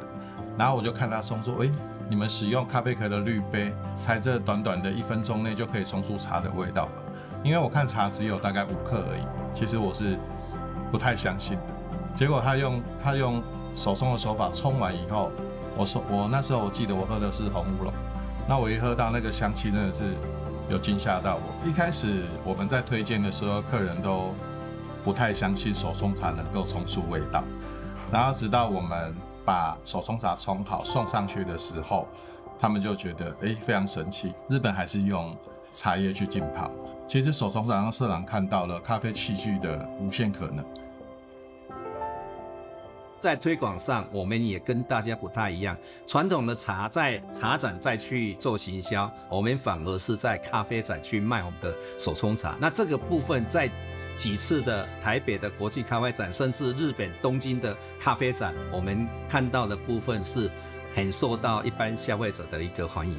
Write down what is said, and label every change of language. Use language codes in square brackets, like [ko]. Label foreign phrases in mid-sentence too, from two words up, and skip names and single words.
[zh] 然後我就看他冲說，你們使用咖啡殼的濾杯，才這短短的1分鐘內就可以冲出茶的味道吧？因為我看茶只有大概5克而已，其實我是不太相信的。結果他用手冲的手法冲完以後，我那時候我記得我喝的是紅烏龍，那我一喝到那個香氣真的是有驚嚇到我。一開始我們在推薦的時候，客人都不太相信手沖茶能夠沖出味道，然後直到我們把手沖茶沖好送上去的時候，他們就覺得非常神奇，日本還是用茶葉去浸泡。其實手沖茶讓社長看到了咖啡器具的無限可能。在推廣上，我們也跟大家不太一樣。傳統的茶在茶展再去做行銷，我們反而是在咖啡展去賣我們的手沖茶。那這個部分在幾次的台北的國際咖啡展，甚至日本東京的咖啡展，我們看到的部分是很受到一般消費者的一個歡迎。